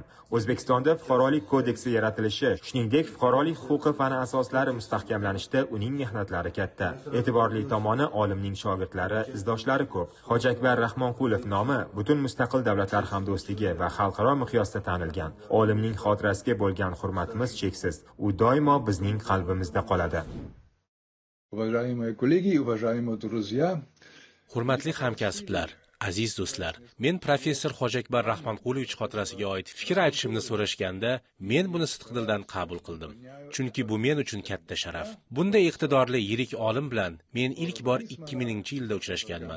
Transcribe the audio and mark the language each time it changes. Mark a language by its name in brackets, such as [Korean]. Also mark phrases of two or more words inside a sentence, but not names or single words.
[Uzbek] O'zbekistonda fuqarolik kodeksi yaratilishi, shuningdek fuqarolik huquqi fani asoslari mustahkamlanishda uning mehnatlari katta. E'tiborli tomoni olimning shogirdlari, izdoshlari ko'p. Hoji Akbar Rahmonqulov nomi butun mustaqil davlatlar hamdo'stligi va xalqaro miqyosda tanilgan. Olimning xotirasiga bo'lgan hurmatimiz cheksiz. U doimo bizning qalbimizda qoladi. [Russian] Уважаемые коллеги, уважаемые друзья, [Uzbek] hurmatli hamkasblar, aziz do'stlar, men professor Hoji Akbar Rahmonqulovich xotirasiga oid fikr aytishimni so'rashganda, men buni sidqidildan qabul qildim. Chunki bu men uchun katta sharaf. Bunday iqtidorli yirik olim bilan men ilk bor 2000-yilda uchrashganman.